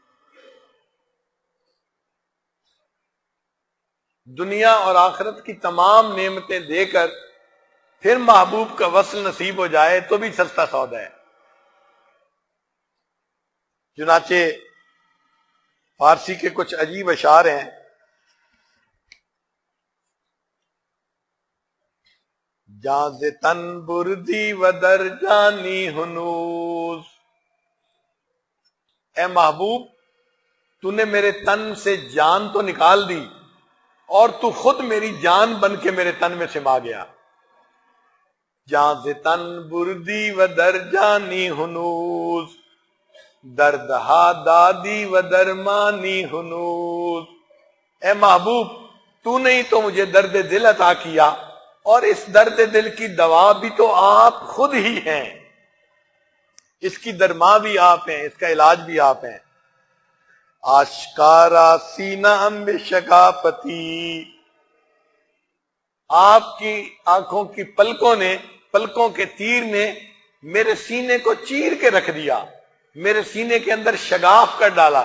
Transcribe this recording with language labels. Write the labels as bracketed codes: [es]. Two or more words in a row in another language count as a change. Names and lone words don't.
[ur] دنیا اور آخرت کی تمام نعمتیں دے کر پھر محبوب کا وصل نصیب ہو جائے تو بھی سستا سودا ہے۔ چنانچہ فارسی کے کچھ عجیب اشعار ہیں۔ [fa] جاز تن بردی و در جانی ہنوز، [ur] اے محبوب تو نے میرے تن سے جان تو نکال دی اور تو خود میری جان بن کے میرے تن میں سما گیا۔ [fa] جاز تن بردی و در جانی ہنوز، دردہا دادی و درمانی ہنوز، [ur] اے محبوب تو نے ہی تو مجھے درد دل عطا کیا اور اس درد دل کی دوا بھی تو آپ خود ہی ہیں، اس کی درما بھی آپ ہیں، اس کا علاج بھی آپ ہیں۔ [fa] آشکارا سینہ ہم بے شکافتی، [ur] آپ کی آنکھوں کی پلکوں کے تیر نے میرے سینے کو چیر کے رکھ دیا، میرے سینے کے اندر شگاف کر ڈالا۔